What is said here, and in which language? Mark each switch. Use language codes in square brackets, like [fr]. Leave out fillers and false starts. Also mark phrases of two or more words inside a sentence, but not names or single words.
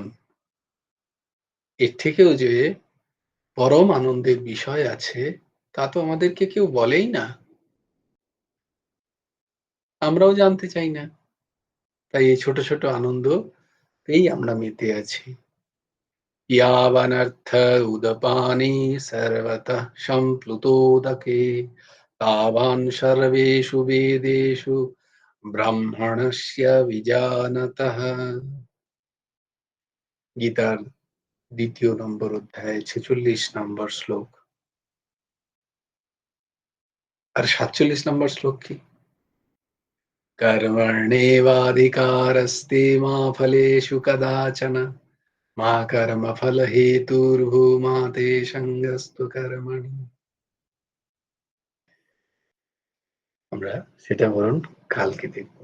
[bn] এর থেকেও যে পরম আনন্দের বিষয় আছে, তা তো আমাদেরকে কেউ বলেই না, আমরাও জানতে চাই না। তাই এই ছোট ছোট আনন্দতেই আমরা মেতে আছি। [sa] यावनर्थ उदपाने सर्वतः सम्प्लुतोदके तावान् सर्वेषु वेदेषु ब्राह्मणस्य विजानतः। [bn] গীতার 2য় নম্বর অধ্যায় 46 নম্বর শ্লোক। আর 47 নম্বর শ্লোক কি? [sa] कर्मण्येवाधिकारस्ते मा फलेषु कदाचन मा कर्मफल हेतुर्भूमा ते सङ्गस्तु कर्मणि। [bn] আমরা সেটা বরং কালকে দেখব।